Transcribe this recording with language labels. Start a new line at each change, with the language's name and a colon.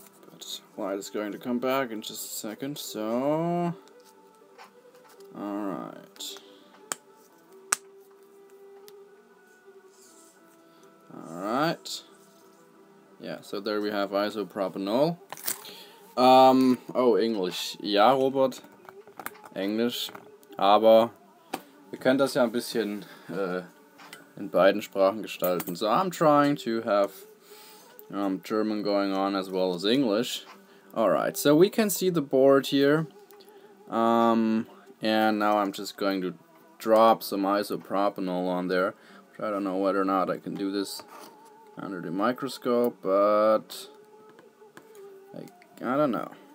English: But light is going to come back in just a second, so... Alright. Alright. Yeah, so there we have isopropanol.
German: Oh, Englisch. Ja, Robert. Englisch. Aber wir können das ja ein bisschen in beiden Sprachen gestalten.
English: So I'm trying to have German going on as well as English. Alright, so we can see the board here. And now I'm just going to drop some isopropanol on there. I don't know whether or not I can do this under the microscope, but I don't know.